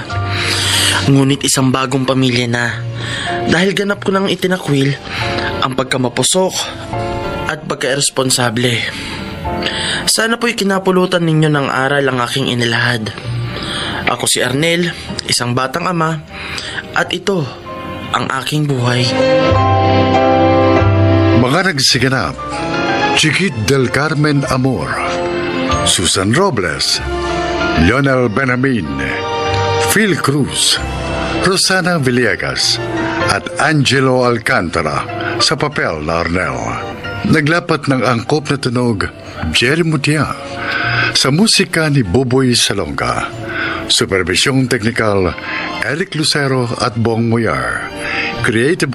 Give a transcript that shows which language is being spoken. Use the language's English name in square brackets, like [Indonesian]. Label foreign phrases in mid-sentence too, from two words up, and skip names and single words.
[Filipino] Ngunit isang bagong pamilya na dahil ganap ko nang itinakwil ang pagkamapusok at pagka-irresponsable. Sana po'y kinapulutan ninyo ng aral ang aking inilahad. Ako si Arnel, isang batang ama, at ito ang aking buhay. Mga nagsiganap, Chiquit del Carmen Amor, Susan Robles, Lionel Benjamin, Phil Cruz, Rosana Villegas, at Angelo Alcantara sa papel na Arnel. Naglapat ng angkop na tunog, Jerry Mutia, sa musika ni Boboy Salonga. Supervisyong teknikal, Eric Lucero at Bong Muyar.